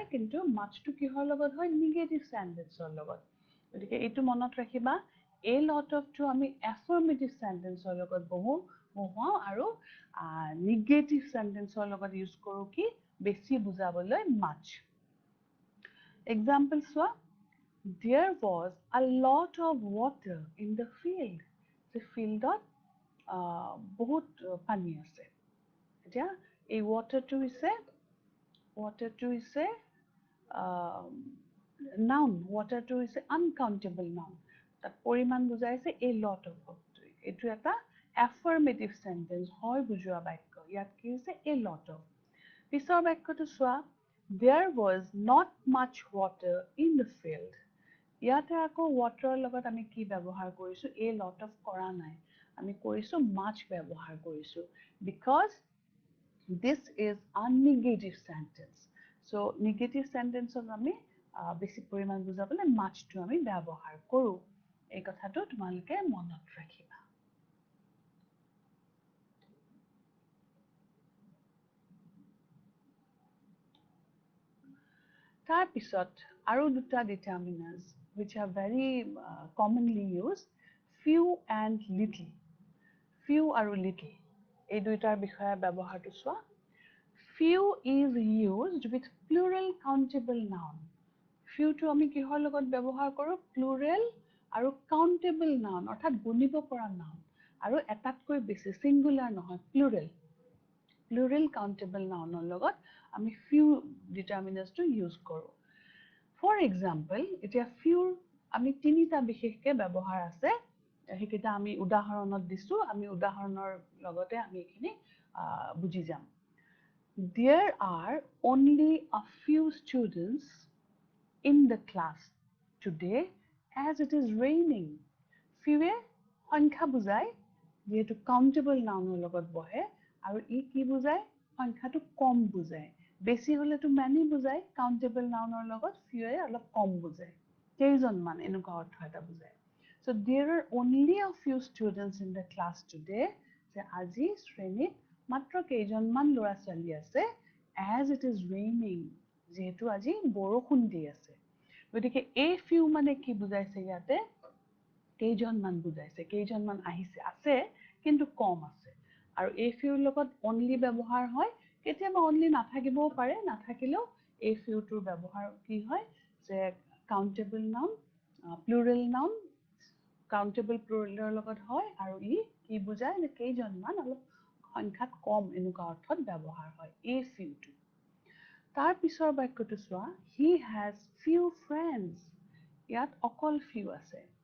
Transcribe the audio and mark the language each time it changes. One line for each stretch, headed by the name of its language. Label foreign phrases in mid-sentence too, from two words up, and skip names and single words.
Assamese: কিন্তু much টো কিহৰ লগত হয়
English: negative sentenceৰ
Assamese: লগত গতিকে এইটো মনত ৰাখিবা
English: a lot of
Assamese: টো আমি
English: affirmative sentenceৰ
Assamese: লগত বহুৱাও আৰু
English: negative sentenceৰ
Assamese: লগত ইউজ কৰো কি বেছি বুজাবলৈ
English: much example
Assamese: চোৱা
English: there was a lot of water in the field the fieldত
Assamese: বহুত পানী আছে এতিয়া এই waterটো হৈছে noun waterটো হৈছে
English: uncountable noun
Assamese: তাত পৰিমাণ বুজাইছে
English: a lot of
Assamese: এইটো এটা
English: affirmative sentence
Assamese: হয় বুজোৱা বাক্য ইয়াত কি হৈছে
English: a lot of
Assamese: পিছৰ বাক্যটো চোৱা
English: there was not much water in the field
Assamese: ইয়াতে আকৌ water লগত আমি কি ব্যৱহাৰ কৰিছো
English: a lot of
Assamese: কৰা নাই আমি কৰিছো much ব্যৱহাৰ কৰিছো
English: because this is a negative sentence so negative sentence
Assamese: আমি বেছি পৰিমাণ বুজাবলৈ much টো আমি ব্যৱহাৰ কৰো এই কথাটো তোমালোকে মনত ৰাখিবা তাৰ পিছত আৰু দুটা
English: determinants which are very commonly used few and little
Assamese: few আৰু little এই দুইটাৰ বিষয়ে ব্যৱহাৰটো চোৱা
English: few is used with plural countable noun
Assamese: few টো আমি কিহৰ লগত ব্যৱহাৰ কৰো plural আৰু
English: countable noun
Assamese: অৰ্থাৎ গণিব পৰা noun আৰু এটাতকৈ বেছি singular নহয়
English: plural countable nounৰ
Assamese: লগত আমি
English: few determinants
Assamese: টো ইউজ কৰো
English: for example
Assamese: এতিয়া few আমি তিনিটা বিশেষকে ব্যৱহাৰ আছে হেকিটা আমি উদাহৰণত দিছো আমি উদাহৰণৰ লগতে আমি এখিনি বুজি যাম
English: there are only a few students in the class today as it is raining
Assamese: few সংখ্যা বুজায় যেহেতু
English: countable nounৰ
Assamese: লগত বহে আৰু ই কি বুজায় সংখ্যাটো কম বুজায় বেছি হলেতো many বুজায়
English: countable nounৰ
Assamese: লগত few অলপ কম বুজায় কেইজনমান এনেকুৱা অৰ্থ এটা বুজায়
English: so there are only a few students in the class today
Assamese: যে আজি শ্ৰেণীত মাত্ৰ কেইজনমান ল'ৰা ছোৱালী আছে
English: as it is raining
Assamese: যেহেতু আজি বৰষুণ দি আছে গতিকে এই few মানে কি বুজাইছে ইয়াতে কেইজনমান বুজাইছে কেইজনমান আহিছে আছে কিন্তু কম আছে আৰু এই few লগত only ব্যৱহাৰ হয় কেতিয়াবা only নাথাকিবও পাৰে নাথাকিলেও এই few টোৰ ব্যৱহাৰ কি হয় যে
English: countable noun plural noun countable plural
Assamese: লগত হয় আৰু ই কি বুজায় যে কেইজনমান অলপ সংখ্যাত কম এনেকুৱা অৰ্থত ব্যৱহাৰ হয় এই few টো তাৰ পিছৰ বাক্যটো চোৱা
English: he has few friends
Assamese: ইয়াত অকল few আছে